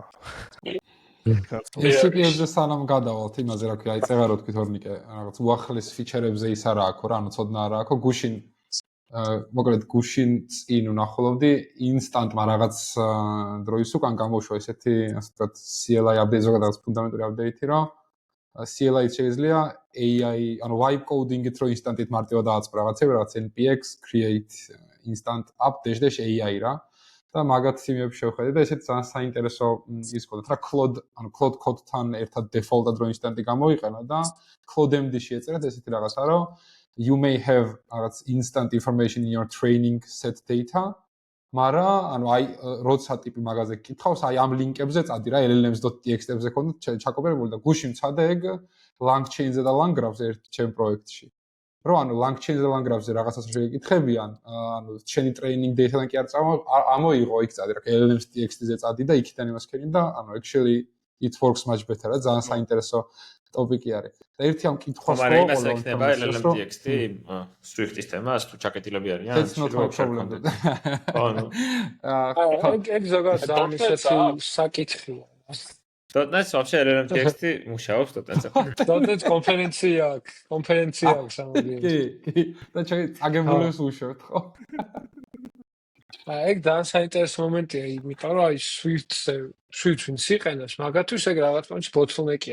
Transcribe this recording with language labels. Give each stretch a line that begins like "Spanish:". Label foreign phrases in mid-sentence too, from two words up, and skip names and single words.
Georgian: MCP-ებზე სანამ გადავალთ იმაზე რა ქვია, აი წევა რო თქვით ორნიკე, რაღაც უახლეს ფიჩერებზე ის არა აქვს რა, ანუ ცოდნა არა აქვს, გუშინ მოკლედ გუშინ წინ ვნახულობდი ინსტანტმა რაღაც დროის უკან გამოუშვა ესეთი, ასე ვთქვათ,
English: CLI update,
Georgian: ზოგადად ფუნდამენტური update-ი, რომ CLI-ს შეიძლება AI, ანუ
English: vibe coding-ით
Georgian: რო ინსტანტით მარტივად დააწყო რაღაცები, რაღაც
English: npx create instant update AI
Georgian: რა. და მაგათ სიმებს შევხედე და ესეც ძალიან საინტერესო ის ყოლეთ რა Claude, ანუ Claude Code-თან ერთად default-ად რო ინსტანტი გამოიყენა და ClodeMD-ში ეწერეთ ესეთი რაღაცა, რომ
English: you may have
Georgian: რაღაც
English: instant information in your training set data,
Georgian: მაგრამ ანუ აი როცა ტიპი მაგაზე კითხავს, აი ამ ლინკებზე წადი რა llms.txt-ებზე ქონდა ჩაკოპირებული და გუშინ წადე ეგ LangChain-ზე და LangGraph-ზე ერთ ჩემ პროექტში. რო ანუ LangChain-ზე და LangGraph-ზე რაღაცას შეგეკითხებიან, ანუ შენი
English: training data-დან
Georgian: კი არ ამოიღო იქ წადი რა llms.txt-ზე წადი და იქიდან იმას ქენი და ანუ
English: actually it works much better
Georgian: რა, ძალიან საინტერესო ტოპიკი არის. და ერთი ამ კითხვას მაგრამ იმას ექნება llm.txt Swift-ის თემას თუ ჩაკეტილები არიან?
English: That's not my problem.
Georgian: ეგ ზოგადად ძალიან ისეთი საკითხია. .NET-ს ვაფშე llm.txt მუშაობს .NET-ზე. .NET კონფერენცია აქვს ამოდიან. კი. და წაგებულებს უშევთ ხო? ეგ ძალიან საინტერესო მომენტია, იმიტომ რომ აი Swift-ზე ვინც იყენებს, მაგათთვის ეგ რაღაც პონჩი bottleneck-ია.